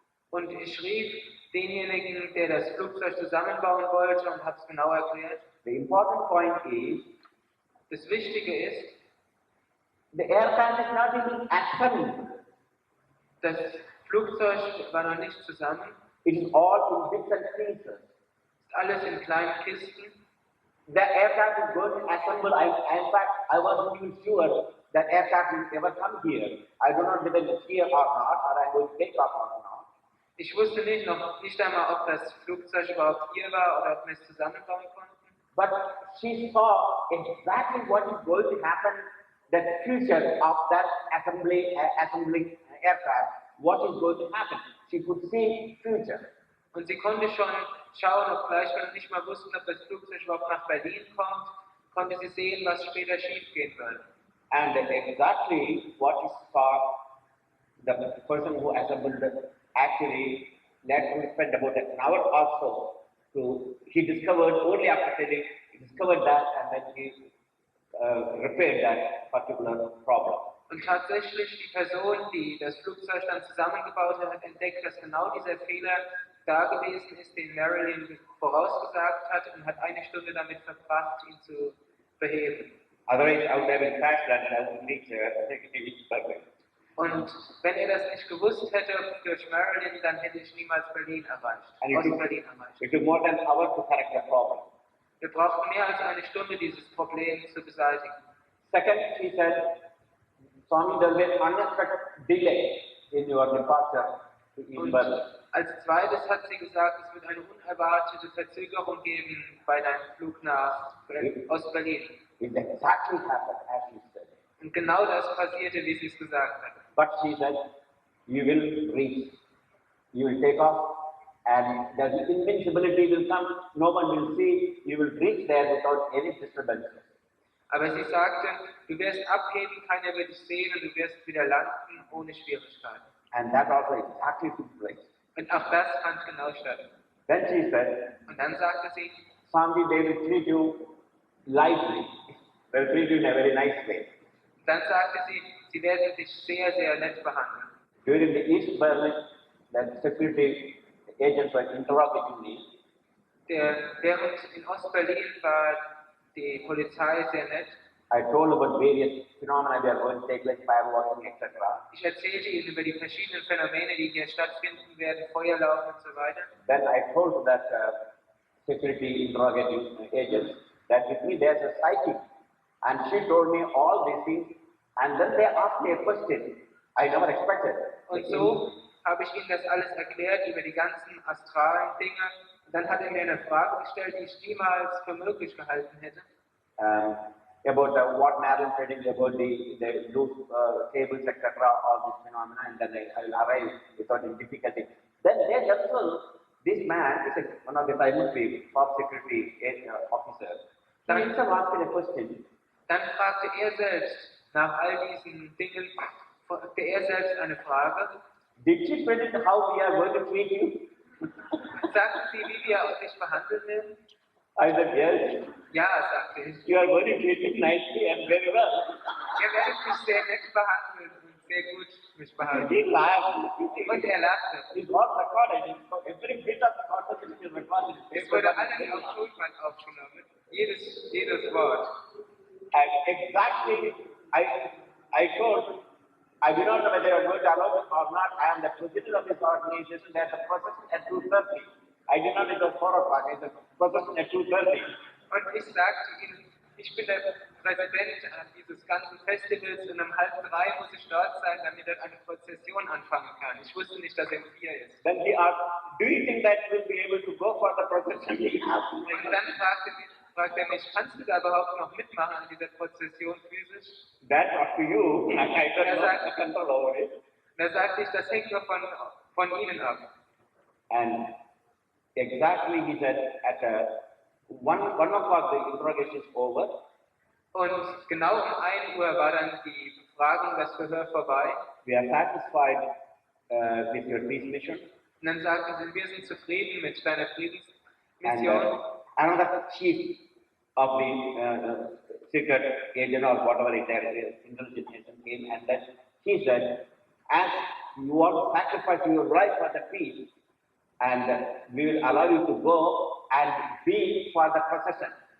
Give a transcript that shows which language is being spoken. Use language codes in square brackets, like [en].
[de] Und ich rief denjenigen, der das Flugzeug zusammenbauen wollte und habe es genau erklärt. [en] The important point is, [de] das Wichtige ist, [en] the aircraft is not even assembled. [de] Das Flugzeug war noch nicht zusammen. [en] It is all in bits and pieces. [de] Ist alles in kleinen Kisten. [en] The aircraft is going to assemble. In fact, I wasn't even sure that aircraft will ever come here. I don't know whether it's here or not, or I'm going to take off or not. [de] Ich wusste nicht einmal, ob das Flugzeug überhaupt hier war oder ob wir es zusammenbauen konnten. [en] But she saw exactly what is going to happen, the future of that assembling aircraft, what is going to happen. She could see future. [de] Und sie konnte schon schauen, obgleich wir nicht mal wussten, ob das Flugzeug überhaupt nach Berlin kommt, konnte sie sehen, was später schiefgehen würde. [en] And exactly what is saw, the person who assembled actually naturally spent about an hour or so he discovered only after telling, he discovered that and then he repaired that particular problem. [de] Und tatsächlich die Person, die das Flugzeug dann zusammengebaut hat, hat entdeckt, dass genau dieser Fehler da gewesen ist, den Marilyn vorausgesagt hat und hat eine Stunde damit verbracht, ihn zu beheben. [en] Otherwise, I would have been fast and I would reach Berlin. [de] Und wenn er das nicht gewusst hätte durch Marilyn, dann hätte ich niemals Berlin erreicht. [en] It took more than an hour to correct the problem. [de] Wir brauchten mehr als eine Stunde, dieses Problem zu beseitigen. [en] Second, he said, Swami, there will be an unexpected delay in your departure to Berlin. [de] Als zweites hat sie gesagt, es wird eine unerwartete Verzögerung geben bei deinem Flug aus Berlin. [en] It exactly happened as she said. [de] Und genau das passierte, wie sie es gesagt hat. [en] But she said, you will reach, you will take off, and the invincibility will come, no one will see, you will reach there without any disturbance. [de] Aber sie sagte, du wirst abheben, keiner wird dich sehen und du wirst wieder landen ohne Schwierigkeiten. [en] And that also exactly took place. [de] Und auch das fand genau statt. [en] Then she said, [de] und dann sagte sie, [en] Swami, they will treat you lightly. They will treat you in a very nice way. [de] Dann sagte sie, sie werden dich sehr, sehr nett behandeln. [en] During the East Berlin, the security agents were interrogating me. [de] Während in Ostberlin war die Polizei sehr nett. [en] I told about various phenomena we are going to take, like firewalking, etc. [de] Ich erzählte ihnen über die verschiedenen Phänomene, die hier stattfinden werden, Feuerlaufen und so weiter. [en] Then I told that security interrogating agent that with me there's a psychic, and she told me all these things, and then they asked me a question I never expected. [de] Und so habe ich ihnen das alles erklärt über die ganzen astralen Dinge. Und dann hat er mir eine Frage gestellt, die ich niemals für möglich gehalten hätte. [en] About what Marilyn trading, about the loose cables, etc., all these phenomena, and then I will arrive without any difficulty. Then they themselves, this man is one of the IMP, top security officer. He himself asked me a question. [de] Dann fragte er selbst nach all diesen Dingen, fragte er selbst eine Frage. [en] Did she predict how we are going to treat you? [de] Sagten Sie, wie wir dich behandeln werden? [en] I said, yes. [de] Ja, sagte ich. [en] You are going to treat me nicely and very well. [de] Ihr werdet mich sehr nett behandeln und sehr gut mich behandeln. [en] He laughed. [de] Und er lachte. [en] It's not recorded. Every bit of the conversation is recorded. [de] Es wurde alles auf Tonband aufgenommen. Jedes Wort. [en] And exactly, I told, I do not know whether you are going to allow it or not. I am the president of this organization. There is a process at 2:30. I did not know it was 4 o'clock. It was process at 2:30. [de] Und ich sagte ihnen, ich bin der Präsident dieses ganzen Festivals und um 2:30 muss ich dort sein, damit dort eine Prozession anfangen kann. Ich wusste nicht, dass er um 4 ist. [en] Then he asked, do you think that you will be able to go for the procession? [de] Und dann fragte er mich, kannst du da überhaupt noch mitmachen an dieser Prozession physisch? [en] That's up to you. I don't have control over it. [de] Da sagte ich, das hängt nur von Ihnen ab. [en] And exactly, he said, at 1 o'clock the interrogation is over. [de] Und genau um 1 Uhr war dann die Befragung, das Verhör vorbei. [en] We are satisfied with your peace mission. [de] Und dann sagten sie, wir sind zufrieden mit deiner [en] And [de] Friedensmission. [en] another chief of the secret agent or whatever it is, intelligence agent came, and then he said, as you want to sacrifice your life for the peace, and we will allow you to go and be for the procession.